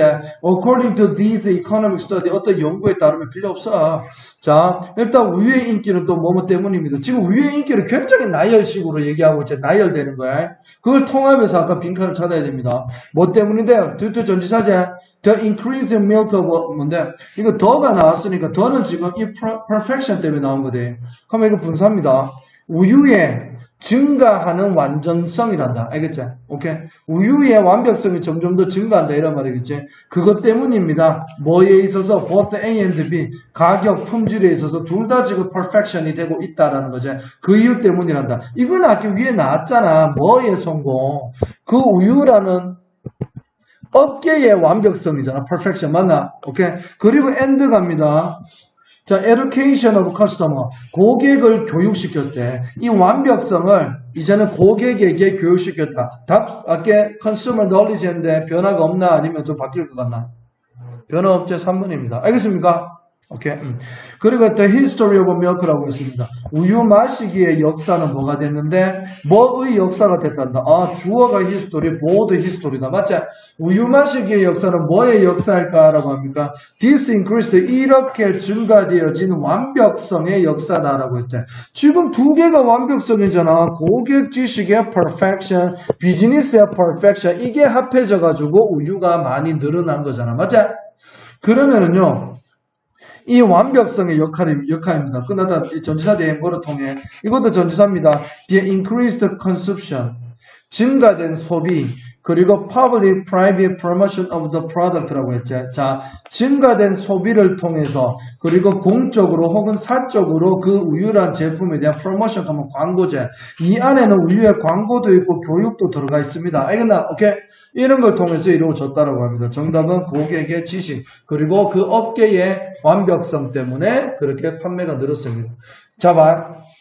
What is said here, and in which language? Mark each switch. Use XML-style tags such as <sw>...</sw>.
<en>According to these economic study.</en> <ko>어떤 연구에 따르면 필요 없어. 자, 일단 우유의 인기는 또 뭐뭐 때문입니다. 지금 우유의 인기를 굉장히 나열식으로 얘기하고 이제 나열되는 거야. 그걸 통합해서 아까 빈칸을 찾아야 됩니다. 뭐 때문인데요? 뒤에 전치사제.</ko> <en>The increase in milk of</en> <ko>뭔데? 이거 더가 나왔으니까 더는 지금 이 perfection 때문에 나온 거대. 그러면 이거 분사입니다. 우유의 증가하는 완전성이란다. 알겠지? 오케이? 우유의 완벽성이 점점 더 증가한다. 이런 말이겠지? 그것 때문입니다. 뭐에 있어서</ko> <en>both A and B</en> <ko>가격, 품질에 있어서 둘 다 지금 perfection이 되고 있다라는 거지. 그 이유 때문이란다. 이건 아까 위에 나왔잖아. 뭐의 성공? 그 우유라는 업계의 완벽성이잖아. perfection 맞나? 오케이? 그리고 and 갑니다.</ko> <en>자, education of customer.</en> <ko>고객을 교육시켰을 때, 이 완벽성을 이제는 고객에게 교육시켰다. 답, 아까</ko> <en>consumer knowledge</en> <ko>인데 변화가 없나? 아니면 좀 바뀔 것 같나? 변화 없지 3번입니다. 알겠습니까? 오케이. 그리고</ko> <en>the history of milk라고 했습니다.</en> <ko>우유 마시기의 역사는 뭐가 됐는데, 뭐의 역사가 됐단다. 아, 주어가 history, 보어도 history다. 맞지? 우유 마시기의 역사는 뭐의 역사일까라고 합니까?</ko> <en>This increased,</en> <ko>이렇게 증가되어진 완벽성의 역사다라고 했대. 지금 두 개가 완벽성이잖아. 고객 지식의 perfection, 비즈니스의 perfection, 이게 합해져가지고 우유가 많이 늘어난 거잖아. 맞지? 그러면은요, 이 완벽성의 역할입니다. 끝나다 전치사 대행 뭐를 통해 이것도 전치사입니다.</ko> <en>The increased consumption</en> <ko>증가된 소비 그리고</ko> <en>public private promotion of the product라고 했죠.</en> <ko>자, 증가된 소비를 통해서 그리고 공적으로 혹은 사적으로 그 우유란 제품에 대한 프로모션 하면 광고제. 이 안에는 우유의 광고도 있고 교육도 들어가 있습니다. 알겠나? 오케이? 이런 걸 통해서 이루어졌다라고 합니다. 정답은 고객의 지식 그리고 그 업계의 완벽성 때문에 그렇게 판매가 늘었습니다. 자, 봐.</ko>